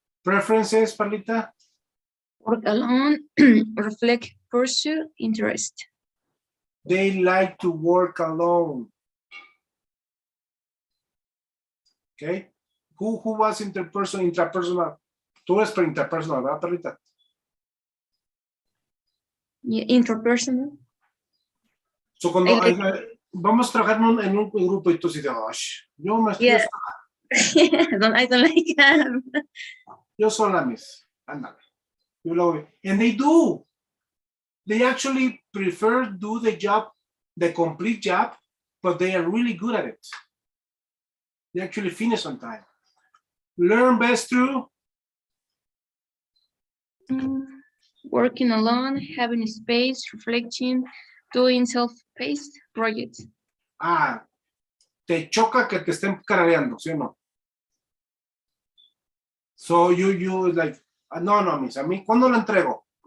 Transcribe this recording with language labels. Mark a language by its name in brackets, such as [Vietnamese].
[English] Preferences, Paulita? Work alone, reflect, pursue, interest. They like to work alone. Okay, who was intrapersonal? [Spanish] Tú eres interpersonal, ¿verdad, Paulita? [English] Yeah, intrapersonal. [Spanish] So cuando [English] I like- [Spanish] vamos a trabajar en un grupo y tú dices, yo me estoy [English] Yeah. I don't like that. [Spanish] yo sola, miss, ándale. [English] You know, and they do. They actually prefer do the job, the complete job, but they are really good at it. They actually finish on time. Learn best through Working alone, having space, reflecting, doing self-paced projects. [Spanish] Te choca que te estén carareando, ¿sí o no? [English] So you like, [Spanish] no, miss, a mí, ¿cuándo lo entrego?